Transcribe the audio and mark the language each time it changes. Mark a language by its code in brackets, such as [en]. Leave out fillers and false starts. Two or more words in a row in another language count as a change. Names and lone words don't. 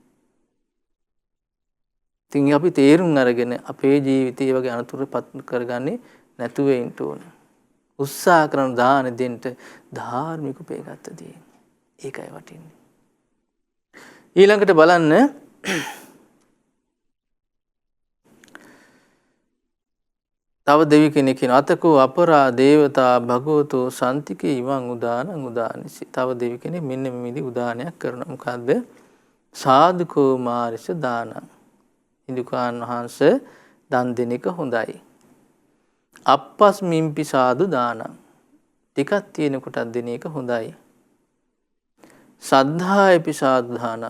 [si] ඉතින් අපි තේරුම් අරගෙන අපේ ජීවිතය වගේ අනතුරුපත් කරගන්නේ නැතුව ඉන්න ඕන. උත්සාහ කරන දාන දෙන්න ධාර්මික උපේගතදී. ඒකයි වටින්නේ. ඊළඟට බලන්න තව දෙවි කෙනෙක් කියන [pi] අතකෝ අපරා දේවතා භගවතෝ සම්තිකේ ඉවං උදානං උදානිසි. [si] තව දෙවි කෙනෙක් මෙන්න මේ විදි උදානයක් කරනවා. [pi] මොකද්ද? සාදුකෝ මාරිස දානං. [si] ඉදුකාන් වහන්සේ දන් දෙන එක හොඳයි. [pi] අප්පස්මින්පි සාදු දානං. [si] ටිකක් තියෙන කොටක් දෙන එක හොඳයි. [pi] සද්ධායපි සාදු දානං.